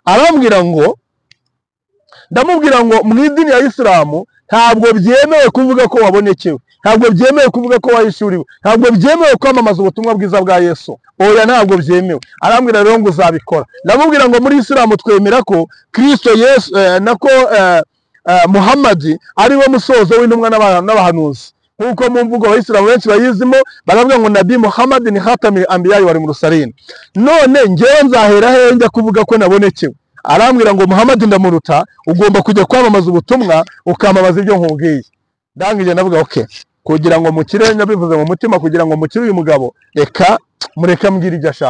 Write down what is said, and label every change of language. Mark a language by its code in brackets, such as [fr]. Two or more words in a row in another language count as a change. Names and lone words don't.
[rw] Ndamubwira ngo mu idini ya Isilamu ntabwo byemewe kuvuga ko wabonekewe, ntabwo byemewe kuvuga ko wahishuriwe, ntabwo byemewe kwamamaza ubutumwa bwiza bwa Yesu. Oya, ntabwo byemewe. Arambwira rero ngo uzabikora. Ndamubwira ngo muri Isilamu twemera ko Kristo Yesu nako Muhammad ari we musozo w'intumwa n'abahanuzi, nkuko mu mvugo Abayisilamu benshi bayizimo baravuga ngo Nabi Muhammad ni [ar] خاتم الأنبياء والمرسلين. [rw] None ngewe nzahera he njya kuvuga ko nabonekewe? Arambwira ngo Muhammad ndamuruta, ugomba kujya kwamamaza ubutumwa ukamamaza ibyo nkubwiye. Ndangije ndavuga okay, kugira ngo mukire nyabivuze mu mutima, kugira ngo mukire uyu mugabo reka mureka mbwira ibyo ashaka.